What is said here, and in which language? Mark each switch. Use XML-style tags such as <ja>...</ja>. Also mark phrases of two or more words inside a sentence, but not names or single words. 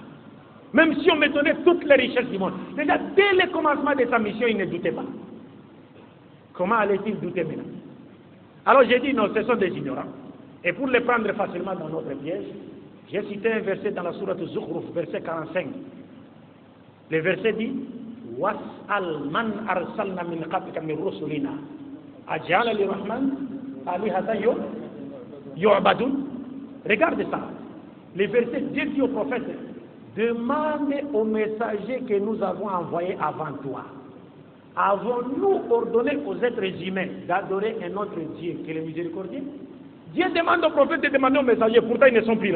<fr>Même si on me donnait toutes les richesses du monde. Déjà, dès le commencement de sa mission, il ne doutait pas. Comment allait-il douter maintenant? Alors j'ai dit, non, ce sont des ignorants. Et pour les prendre facilement dans notre piège, j'ai cité un verset dans la sourate Zukhruf, verset 45. Le verset dit,</fr> <ar>واسأل من أرسلنا من قبلك من رسلنا أجعل للرحمن آلهة يعبدون.</ar> <fr>Regarde ça. Le verset, Dieu dit au prophète, demande aux messagers que nous avons envoyés avant toi. Avons-nous ordonné aux êtres humains d'adorer un autre Dieu que le miséricordieux? Dieu demande aux prophètes de demander aux messagers, pourtant ils ne sont plus là.</fr>